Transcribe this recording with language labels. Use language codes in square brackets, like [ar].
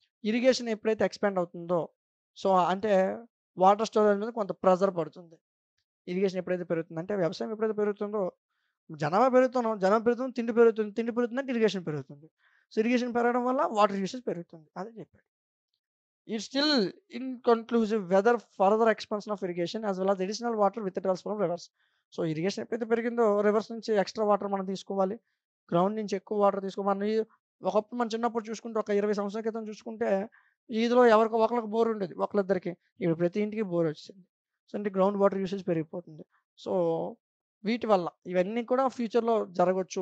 [te] Irrigation ఎప్పుడైతే expand అవుతుందో, so, అంటే వాటర్ స్టోరేజ్ మీద కొంత ప్రెషర్ పడుతుంది. ఇరిగేషన్ ఎప్పుడైతే పెరుగుతుందో, అంటే వ్యవసాయం ఎప్పుడైతే పెరుగుతుందో, జనాభా పెరుగుతుంది, తిండి పెరుగుతుంది. తిండి పెరుగుతుందంటే ఇరిగేషన్ పెరుగుతుంది. సో, ఇరిగేషన్ పెరగడం వల్ల వాటర్ యూసేజ్ పెరుగుతుంది. అదే చెప్పాడు. [en] It's still inconclusive whether further expansion of irrigation as well as additional water withdrawals from rivers. [te] So, irrigation ఎప్పుడైతే పెరిగిందో రివర్స్ నుంచి ఎక్స్‌ట్రా వాటర్ మనం తీసుకోవాలి. గ్రౌండ్ నుంచి ఎక్కువ వాటర్ ఒకప్పుడు మనం చిన్నప్పుడు చూసుకుంటే ఒక 20 సంవత్సరాల క్రితం చూసుకుంటే ఈదిలో ఎవరికో ఒకళ్ళకి బోర్ ఉండేది. ఒకళ్ళిద్దరికి. ఇప్పుడు ప్రతి ఇంటికి బోర్ వచ్చేసింది. సో, అంటే గ్రౌండ్ వాటర్ యూసేజ్ పెరిగిపోతుంది. సో, వీటి వల్ల ఇవన్నీ కూడా ఫ్యూచర్‌లో జరగొచ్చు.